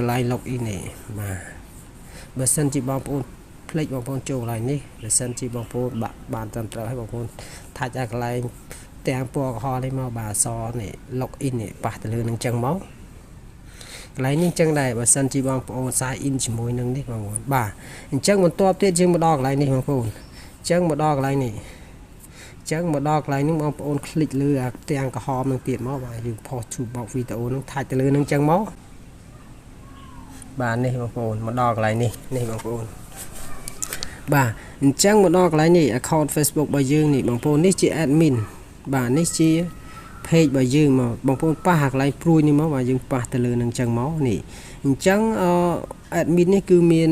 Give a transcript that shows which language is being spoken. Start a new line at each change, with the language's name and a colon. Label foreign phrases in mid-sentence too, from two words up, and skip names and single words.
Khmer: ន្លែង login នេះបាទបើសិនជាបងប្អូនភ្លេចបងប្អូនចូលកន្លែងនេះបើសិនជាបងប្អូនបានត្រឹមត្រូវហើយបងប្អូនថាច់ឲ្យកន្លែងទាំងពណ៌ក្រហមនេះមកបាទអក្សរនេះ login នេះប៉ះទៅលើនឹងចឹងមកកន្លែងនេះចឹងដែរបើសិនជាបងប្អូន sign in ជាមួយនឹងនេះបងប្អូនបាទអញ្ចឹងបន្ទាប់ទៀតយើងមកដល់កន្លែងនេះបងប្អូនអញ្ចឹងមកដល់កន្លែងនេះអញ្ចឹងមកដល់កន្លែងនេះបងប្អូនคลิกលើអាទាំងក្រហមនឹងទៀតមកបាទយើង
English: post to box video
Khmer: នឹងថាច់ទៅលើនឹងចឹងមក បាទនេះបងប្អូនមកដល់កន្លែងនេះបងប្អូនបាទអញ្ចឹងមកដល់កន្លែងនេះ account Facebook របស់យើងនេះបងប្អូននេះជា admin បាទនេះជា page របស់យើងមកបងប្អូនប៉ះអាកន្លែងព្រួយនេះមកបាទយើងប៉ះទៅលើនឹងចឹងមកនេះអញ្ចឹងadmin នេះគឺមាន